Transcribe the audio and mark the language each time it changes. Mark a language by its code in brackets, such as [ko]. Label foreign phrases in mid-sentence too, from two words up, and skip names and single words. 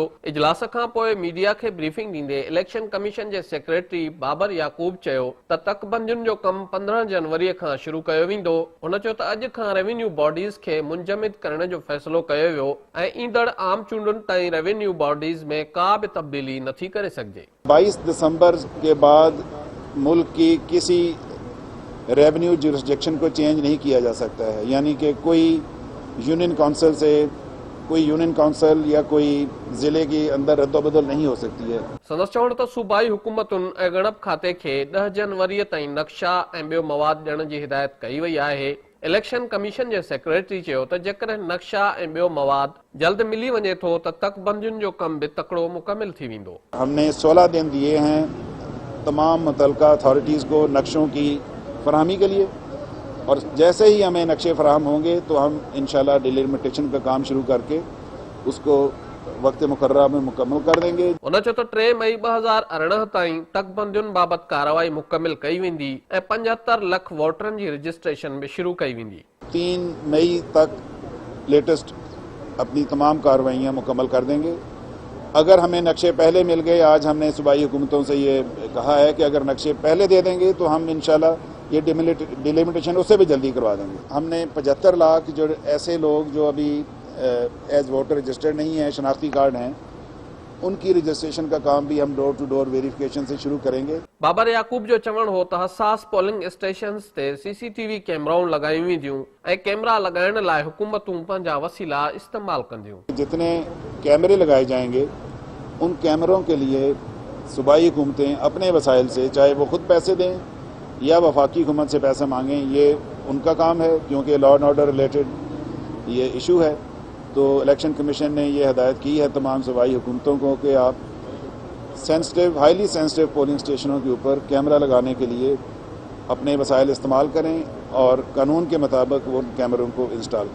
[sd] इजलास खां पोइ मीडिया खे ब्रीफिंग ॾींदे इलेक्शन कमीशन जे सेक्रेटरी बाबर याकूब चयो त तकबंदियुनि जो कम 15 जनवरी खां शुरू कयो वेंदो। हुन चयो त अॼु खां [en] revenue bodies [sd] खे मुंजमिद करण जो फ़ैसिलो कयो वियो ऐं ईंदड़ आम चूंडुनि ताईं [en] revenue bodies [sd] में का बि तब्दीली नथी करे सघिजे। [ur] 22 دسمبر کے بعد ملک کی کسی [en] revenue jurisdiction [ur] کو چینج نہیں کیا جا سکتا ہے، یعنی کہ کوئی یونین کونسل سے کوئی یونین کونسل یا کوئی ضلعے کے اندر ردوبدل نہیں ہو سکتی ہے. [sd] संदसि चवण त सूबाई हुकूमतुनि ऐं गणप खाते खे 10 जनवरी ताईं नक्शा ऐं ॿियो मवाद ॾियण जी हिदायत कई वई आहे। इलेक्शन कमीशन जे सेक्रेटरी चयो त जेकॾहिं नक्शा ऐं ॿियो मवाद जल्द मिली वञे थो त तकबंदियुनि जो कम बि तकड़ो मुकमिल थी वेंदो। [ur] ہم نے 16 دن دیے ہیں تمام متعلقہ اتھارٹیز کو نقشوں کی فراہمی کے لیے، اور جیسے ہی ہمیں نقشے فراہم ہوں گے تو ہم انشاءاللہ ڈیلیمیٹیشن کا کام شروع کر کے اس کو وقت مقررہ میں مکمل کر دیں گے. [sd] उन चयो त 3 मई 2018 ताईं तकबंदियुनि बाबति कार्रवाई मुकमिल कई वेंदी ऐं 75 लख वोटरनि जी रजिस्ट्रेशन भी शुरू कई वेंदी। [ur] 3 مئی تک لیٹسٹ اپنی تمام کارروائیاں مکمل کر دیں گے. اگر ہمیں نقشے پہلے مل گئے، آج ہم نے صوبائی حکومتوں سے یہ کہا ہے کہ اگر نقشے پہلے دے دیں گے تو ہم انشاءاللہ یہ ڈیلیمیٹیشن اس سے بھی جلدی کروا دیں گے. ہم نے 75 لاکھ جو ایسے لوگ جو ابھی [en] as voter registered [ur] نہیں ہے، شناختی کارڈ ہیں، ان کی رجسٹریشن کا کام بھی ہم [en] door to door verification [ur] سے شروع کریں گے. [sd] बाबर याकूब जो चवण हो त हसास [en] polling stations [sd] ते CCTV कैमराऊं लगायूं वेंदियूं ऐं कैमरा लगाइण लाइ हुकूमतूं पंहिंजा वसीला इस्तेमाल कंदियूं। [ur] جتنے کیمرے لگائے جائیں گے ان کیمروں کے لیے صوبائی حکومتیں اپنے وسائل سے، چاہے وہ خود پیسے دیں یا وفاقی حکومت سے پیسے مانگیں، یہ ان کا کام ہے کیونکہ [en] law and order related [ur] یہ ایشو ہے. تو الیکشن کمیشن نے یہ ہدایت کی ہے تمام صوبائی حکومتوں کو کہ آپ [en] highly sensitive polling stations [ur] کے اوپر کیمرا لگانے کے لیے اپنے وسائل استعمال کریں اور قانون کے مطابق وہ کیمروں کو انسٹال کریں.